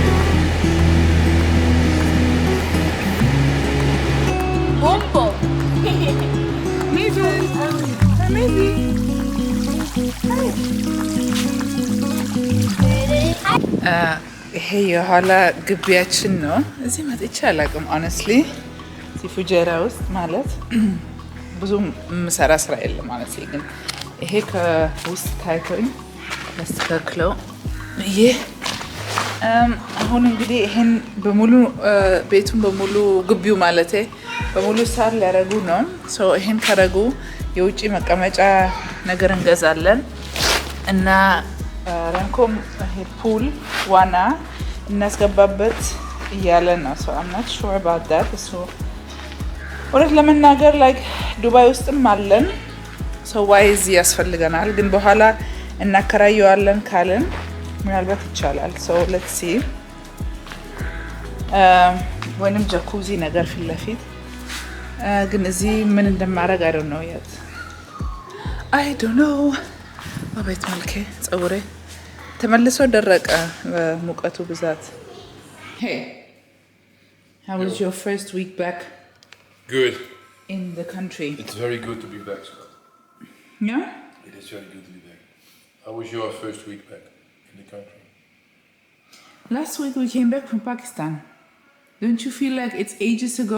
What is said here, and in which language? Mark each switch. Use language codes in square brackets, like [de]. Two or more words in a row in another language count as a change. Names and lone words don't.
[en] Bombo. Amazing. Amazing. [am] ይሄ የኋላ ግቢያችን ነው እዚህ መጥቼ አላውቅም honestly ፉጀራ ውስጥ ማለት ብዙ የምሰራ ስራ የለም honestly ግን ይሄ ከውስጥ ታይቶኝ ያስተካክለው ይሄ አሁን እንግዲህ ይሄን በሙሉ ቤቱን በሙሉ ግቢው ማለቴ በሙሉ ሳር ሊያረጉ ነው so ይሄን ካረጉ የውጪ መቀመጫ ነገር እንገዛለን እና ረንኮም ይሄ ፑል ዋና እናስገባበት እያለ ነው [en] so I'm not sure about that so [am] ወረት ለመናገር like ዱባይ ውስጥም አለን [en] so why is [am] ያስፈልገናል ግን በኋላ እናከራየዋለን ካለን ምናልባት ይቻላል [en] so let's see [am] ወንም ጃኩዚ ነገር ፊት ለፊት ግን እዚህ ምን እንደማረግ [en] I don't know yet I don't know [am] አቤት መልኬ ጸጉሬ ተመልሶ ደረቀ ሙቀቱ ብዛት [en] Hey how was your first week back Good in the country It's very good to be back Scott Yeah It is very good to be back How was your first week back in the country Last week we came back from Pakistan Don't you feel like it's ages ago?